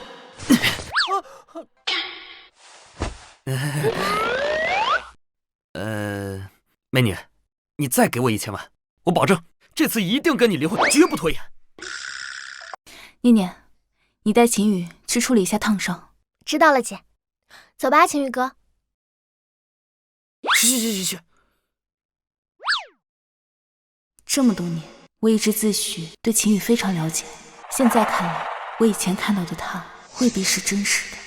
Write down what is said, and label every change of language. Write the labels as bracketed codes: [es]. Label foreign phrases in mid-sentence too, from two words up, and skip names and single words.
[zh] 美女，你再給我1000萬，我保證這次一定跟你離婚，絕不拖延。念念，你帶秦宇去處理一下燙傷。知道了，姐。走吧，秦宇哥。去。這麼多年，我一直自詡對秦宇非常了解，現在看來，我以前看到的他未必是真實的。